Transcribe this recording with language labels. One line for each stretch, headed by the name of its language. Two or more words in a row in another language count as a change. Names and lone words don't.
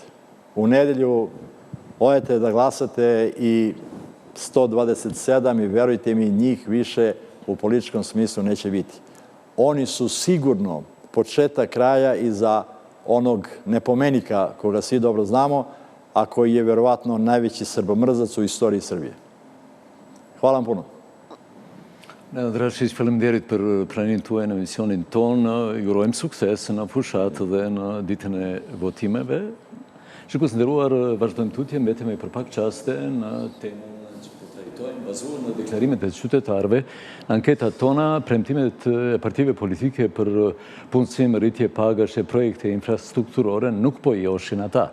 Serbian: U nedelju odete da glasate i 127 i verujte mi, njih više u političkom smislu neće biti. Oni su sigurno početak kraja iza onog nepomenika koga svi dobro znamo, a koji je verovatno najveći srbomrzac u istoriji Srbije. Hvala vam puno.
Albanian: Drashish, faleminderit për pranimin tuaj në emisionin tonë. Ju urojmë sukses në fushat dhe në ditën e votimeve. Shikues nderuar, vazhdojmë tutje, mbetemi për pak qaste në temën që po trajtojmë, bazuar në deklarimet e qytetarëve, anketat tona, premtimet e partive politike për punësim, rritje pagash e projekte infrastrukturore nuk po joshin ata.